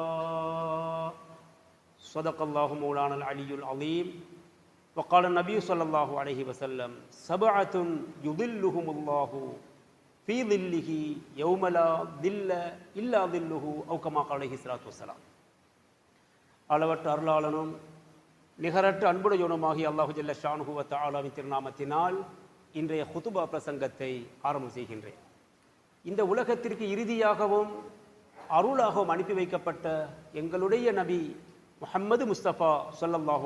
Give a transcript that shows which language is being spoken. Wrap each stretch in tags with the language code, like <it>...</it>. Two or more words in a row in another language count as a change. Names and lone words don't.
<ar>صدق الله مولانا العلي العظيم وقال النبي صلى الله عليه وسلم سبعة يظلهم الله في ظله يوم لا ظل إلا ظله أو كما قال عليه الصلاة والسلام</ar> <ta>அளவற்ற அருளாளனும் நிகரற்ற அன்புடையவனுமாகிய அல்லாஹு</ta> <ar>جل شأنه</ar> <ta>வ தஆலாவின் திருநாமத்தினால் இன்றைய குதுபா பிரசங்கத்தை ஆரம்பம் செய்கின்றேன். இந்த உலகத்திற்கு இறுதியாகவும் அருளாகவும் அனுப்பி வைக்கப்பட்ட எங்களுடைய நபி முஹம்மது முஸ்தபா ஸல்லல்லாஹு</ta>